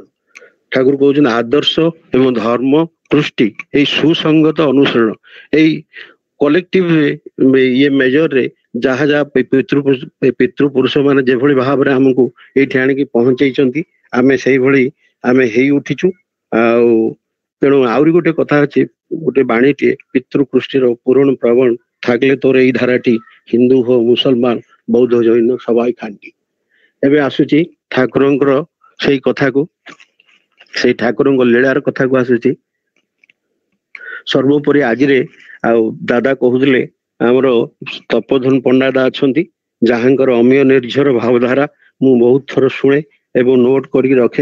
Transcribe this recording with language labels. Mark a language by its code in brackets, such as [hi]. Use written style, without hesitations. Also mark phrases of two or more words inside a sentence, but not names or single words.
[or] ଠାକୁର କହୁଛନ୍ତି ଆଦର୍ଶ ଏବଂ ଧର୍ମ କୃଷ୍ଟି ଏଇ ସୁସଙ୍ଗତ ଅନୁସରଣ, ଏଇ କଲେକ୍ଟିଭ ଇଏ ମେଜରରେ ଯାହା ଯାହା ପିତୃପୁରୁଷ ମାନେ ଯେଭଳି ଭାବରେ ଆମକୁ ଏଇଠି ଆଣିକି ପହଞ୍ଚେଇଛନ୍ତି, ଆମେ ସେଇଭଳି ଆମେ ହେଇ ଉଠିଛୁ। ଆଉ ତେଣୁ ଆହୁରି ଗୋଟେ କଥା ଅଛି, ଗୋଟେ ବାଣୀଟିଏ, ପିତୃକୃଷ୍ଟିର ପୂରଣ ପ୍ରବଣ [bn] থাকলে তোর এই ধারাটি হিন্দু হো মুসলমান বৌদ্ধ জৈন সবাই খান্তি। [or] ଏବେ ଆସୁଛି ଠାକୁରଙ୍କର ସେଇ କଥାକୁ, ସେଇ ଠାକୁରଙ୍କ ଲୀଳାର କଥାକୁ ଆସୁଛି। ସର୍ବୋପରି ଆଜିରେ ଆଉ ଦାଦା କହୁଥିଲେ ଆମର ତପୋଧନ ପଣ୍ଡା ଅଛନ୍ତି, ଯାହାଙ୍କର ଅମୀୟ ନିର୍ଝର ଭାବଧାରା ମୁଁ ବହୁତ ଥର ଶୁଣେ ଏବଂ ନୋଟ କରିକି ରଖେ।